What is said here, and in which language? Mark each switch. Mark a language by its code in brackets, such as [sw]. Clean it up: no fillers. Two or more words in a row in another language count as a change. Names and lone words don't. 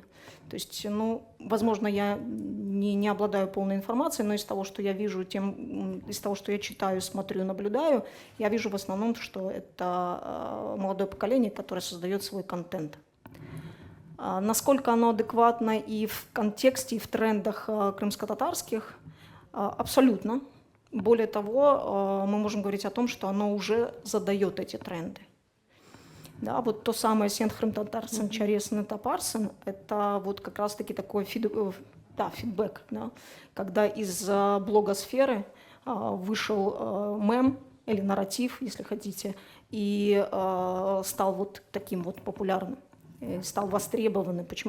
[ru] То есть, ну, возможно, я не обладаю полной информацией, но из того, что я вижу, из того, что я читаю, смотрю, наблюдаю, я вижу в основном, что это молодое поколение, которое создает свой контент. Насколько оно адекватно и в контексте, и в трендах крымско-татарских? Абсолютно. Более того, мы можем говорить о том, что оно уже задает эти тренды. Да, вот то самое [crh] «Сен хрым-татарсен чаресен тапарсен» – [ru] это вот как раз-таки такой фидбэк, да, когда из блогосферы вышел мем или нарратив, если хотите, и стал вот таким вот популярным, стал востребованным. Почему?